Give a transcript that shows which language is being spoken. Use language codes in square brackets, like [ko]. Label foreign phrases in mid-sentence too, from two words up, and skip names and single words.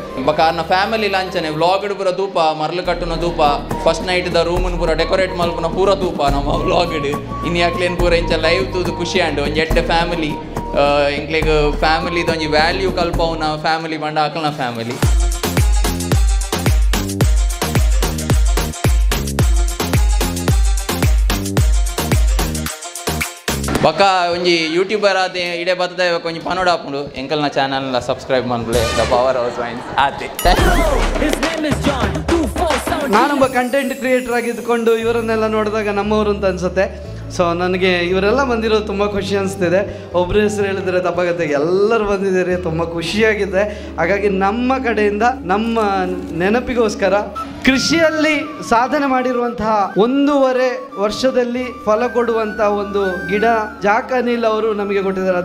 [tcy] ಬಕ್ಕ ಅರ್ನ ಫ್ಯಾಮಿಲಿ ಲಾಂಚನೆ ವ್ಲಾಗ್ಡ್ ಪೂರ ತೂಪ ಮರ್ಲು ಕಟ್ಟುನ ತೂಪ [en] first night [tcy] ದ ರೂಮನ್ ಪೂರ ಡೆಕೋರೇಟ್ ಮಲ್ಪುನ ಪೂರ ತೂಪ ನಮ್ಮ ವ್ಲಾಗ್ಡ್ ಇನ್ನು ಯಾಕ್ಲೇನು ಪೂರ ಇಂಚ ಲೈವ್ ತೂದು ಖುಷಿ ಆಂಡು ಒಂಜಿ ಎಡ್ಡೆ ಫ್ಯಾಮಿಲಿ ಎಂಕ್ಲಿಗೆ ಫ್ಯಾಮಿಲಿದ ಒಂಜಿ ವ್ಯಾಲ್ಯೂ ಕಲ್ಪವನ ಫ್ಯಾಮಿಲಿ ಬಂಡ ಆಕಲ್ನ ಫ್ಯಾಮಿಲಿ ಬಕ್ಕ ಒಂಜಿ ಯೂಟ್ಯೂಬರ್ ಆದ ಇಡೇ ಬರ್ತದೆ ಒಂಜಿ ಪನೋಡ ಹಾಕೊಂಡು ಎಂಕಲ್ನ ಚಾನಲ್ನ ಸಬ್ಸ್ಕ್ರೈಬ್ ಮಾಡ್ಬಿಳೆ ದ ಪವರ್ ಹೌಸ್ ವೈನ್ಸ್ ಆತೆ [kn] ನಾನೊಬ್ಬ [en] content creator [kn] ಆಗಿದ್ದುಕೊಂಡು ಇವರನ್ನೆಲ್ಲ ನೋಡಿದಾಗ ನಮ್ಮವರು ಅಂತ ಅನ್ಸುತ್ತೆ ಸೊ ನನಗೆ ಇವರೆಲ್ಲ ಬಂದಿರೋದು ತುಂಬ ಖುಷಿ ಅನಿಸ್ತಿದೆ. ಒಬ್ಬರ ಹೆಸರು ಹೇಳಿದರೆ ತಪ್ಪಾಗುತ್ತೆ, ಎಲ್ಲರೂ ಬಂದಿದ್ದಾರೆ, ತುಂಬ ಖುಷಿಯಾಗಿದೆ. ಹಾಗಾಗಿ ನಮ್ಮ ಕಡೆಯಿಂದ ನಮ್ಮ ನೆನಪಿಗೋಸ್ಕರ ಕೃಷಿಯಲ್ಲಿ ಸಾಧನೆ ಮಾಡಿರುವಂತಹ 1.5 ವರ್ಷದಲ್ಲಿ ಫಲ ಕೊಡುವಂಥ ಒಂದು ಗಿಡ ಜಾಕನಿಲ್ ಅವರು ನಮಗೆ ಕೊಟ್ಟಿದ್ದಾರೆ.